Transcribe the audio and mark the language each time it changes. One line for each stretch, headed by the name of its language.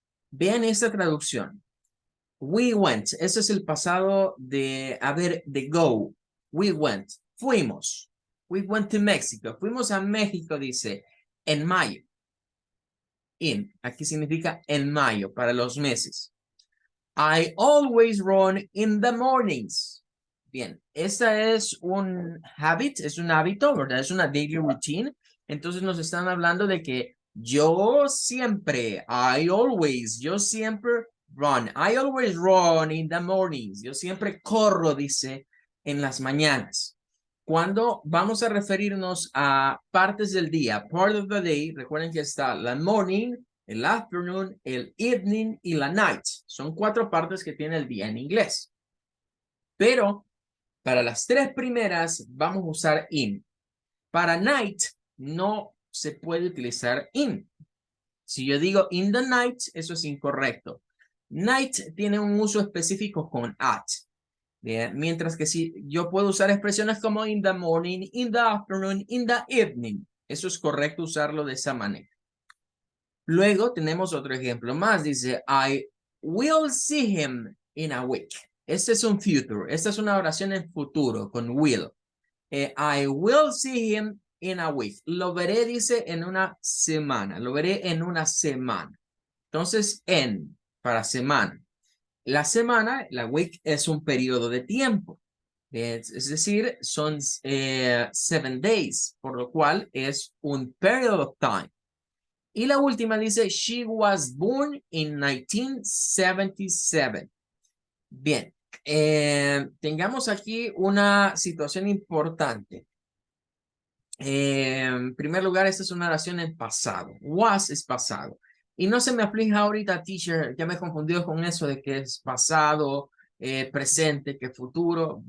Spanish: Vean esta traducción.
English: We went,
Spanish: ese es el pasado de go.
English: We went,
Spanish: fuimos.
English: We went to Mexico.
Spanish: Fuimos a México, dice, en mayo. In, aquí significa en mayo, para los meses.
English: I always run in the mornings.
Spanish: Bien, esta es un es un hábito, ¿verdad? Es una daily routine. Entonces nos están hablando de que yo siempre, yo siempre run.
English: I always run in the mornings.
Spanish: Yo siempre corro, dice, en las mañanas. Cuando vamos a referirnos a partes del día,
English: part of the day,
Spanish: recuerden que está la morning, el afternoon, el evening y la night. Son 4 partes que tiene el día en inglés. Pero para las 3 primeras vamos a usar in. Para night no se puede utilizar in. Si yo digo
English: in the night,
Spanish: eso es incorrecto. Night tiene un uso específico con at. Bien, mientras que si yo puedo usar expresiones como
English: in the morning, in the afternoon, in the evening.
Spanish: Eso es correcto usarlo de esa manera. Luego tenemos otro ejemplo más. Dice,
English: I will see him in a week.
Spanish: Este es un future. Esta es una oración en futuro con will.
English: I will see him in a week.
Spanish: Lo veré, dice, en una semana. Lo veré en una semana. Entonces, en, para semana. La semana, la week, es un periodo de tiempo. Es decir, son 7 days, por lo cual es un
English: period of time.
Spanish: Y la última dice,
English: she was born in 1977.
Spanish: Bien, tengamos aquí una situación importante. En primer lugar, esta es una oración en pasado. Was es pasado. Y no se me aflija ahorita, teacher, ya me he confundido con eso de que es pasado, presente, que futuro.